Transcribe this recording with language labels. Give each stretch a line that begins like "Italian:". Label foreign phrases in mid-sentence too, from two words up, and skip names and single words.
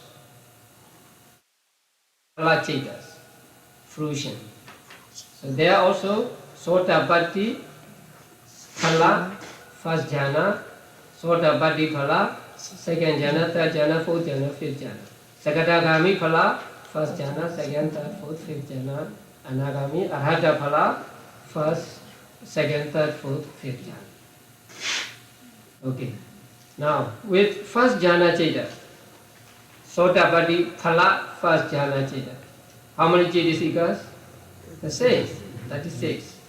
Pali: Phala Cetas, fruition.
English: So there also
Pali: Sotapatti Phala,
English: first jhana,
Pali: Sotapatti Phala,
English: second jhana, third jhana, fourth jhana, fifth jhana.
Pali: Sakadagami phala,
English: first jhana, second, third, fourth, fifth jhana.
Pali: Anagami, arhata phala,
English: first, second, third, fourth, fifth jhana. Okay. Now, with first
Pali: jhana cheta, Sotapati phala,
English: first
Pali: jhana cheta.
English: How many cetasikas? The same, 36.